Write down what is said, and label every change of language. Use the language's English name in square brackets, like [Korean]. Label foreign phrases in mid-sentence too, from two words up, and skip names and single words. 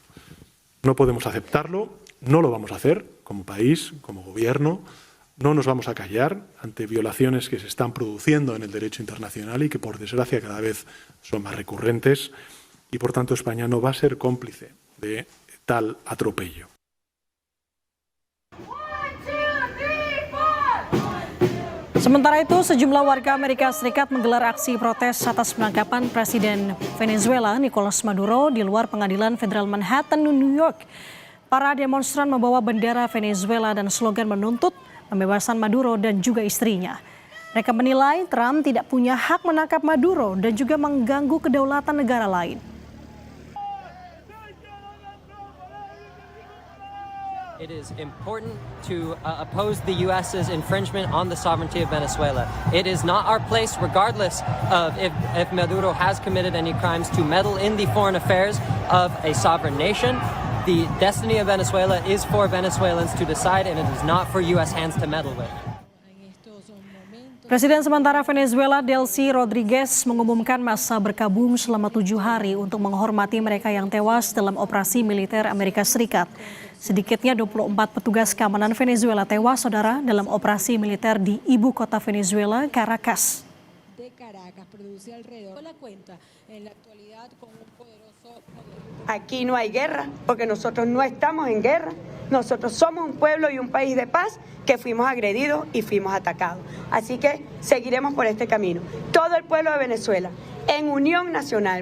[Spanish] No podemos aceptarlo, no lo vamos a hacer como país, como gobierno, no nos vamos a callar ante violaciones que se están produciendo en el derecho internacional y que por desgracia cada vez son más recurrentes. Y por tanto España no va a ser cómplice de tal atropello. [Indonesian] Sementara itu, sejumlah warga Amerika Serikat menggelar aksi protes atas penangkapan Presiden Venezuela Nicolas Maduro di luar Pengadilan Federal Manhattan, New York. Para demonstran membawa bendera Venezuela dan slogan menuntut pembebasan Maduro dan juga istrinya. Mereka menilai Trump tidak punya hak menangkap Maduro dan juga mengganggu kedaulatan negara lain. [English] It is important to oppose the U.S.'s infringement on the sovereignty of Venezuela. It is not our place, regardless of if Maduro has committed any crimes, to meddle in the foreign affairs of a sovereign nation. The destiny of Venezuela is for Venezuelans to decide, and it is not for U.S. hands to meddle with. [Indonesian] Presiden sementara Venezuela Delcy Rodriguez mengumumkan masa berkabung selama 7 hari untuk menghormati mereka yang tewas dalam operasi militer Amerika Serikat. Sedikitnya 24 petugas keamanan Venezuela tewas, saudara, dalam operasi militer di ibu kota Venezuela, Caracas. [Spanish] Aquí no hay guerra, porque nosotros no estamos en guerra. Nosotros somos un pueblo y un país de paz que fuimos agredidos y fuimos atacados. Así que seguiremos por este camino. Todo el pueblo de Venezuela, en unión nacional.